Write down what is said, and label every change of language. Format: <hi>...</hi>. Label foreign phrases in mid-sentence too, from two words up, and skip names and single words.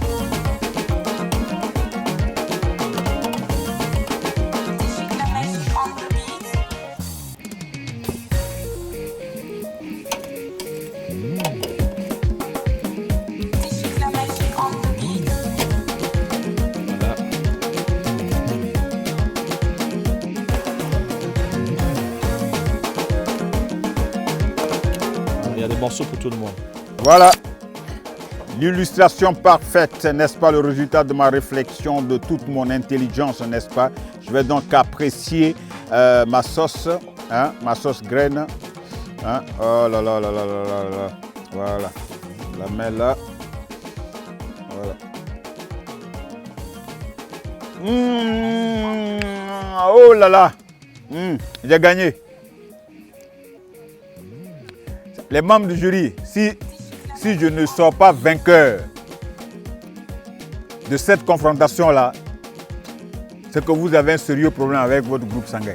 <fr>Il y a des morceaux pour tout le monde. Voilà. L'illustration parfaite, n'est-ce pas, le résultat de ma réflexion, de toute mon intelligence, n'est-ce pas? Je vais donc apprécier ma sauce graine. Hein? Oh là là là là là là là. Voilà. Je la mets là. Voilà. Oh là là. J'ai gagné. Les membres du jury, si je ne sors pas vainqueur de cette confrontation-là, c'est que vous avez un sérieux problème avec votre groupe sanguin.</fr>